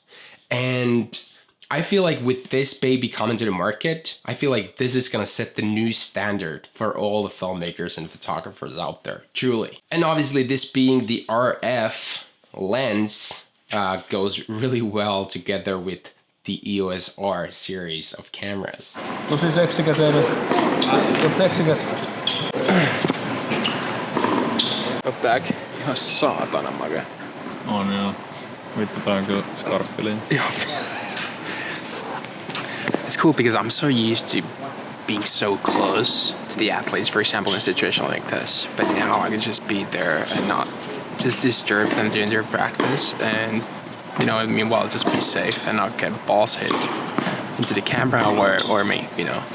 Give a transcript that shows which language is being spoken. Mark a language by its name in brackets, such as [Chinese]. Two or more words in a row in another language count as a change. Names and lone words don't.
[English] And I feel like with this baby coming to the market, I feel like this is gonna set the new standard for all the filmmakers and photographers out there, truly. And obviously this being the RF lens, goes really well together with the EOS R series of cameras. [Finnish] Tosi seksikäs Emil. Oot seksikäs. Ottaak ihan saatana makea. On joo. Vittu, tää on kyllä skarppiliin. [English] It's cool because I'm so used to being so close to the athletes, for example, in a situation like this. But now I can just be there and not just disturb them during their practice, and, you know, meanwhile just be safe and not get balls hit into the camera or me, you know.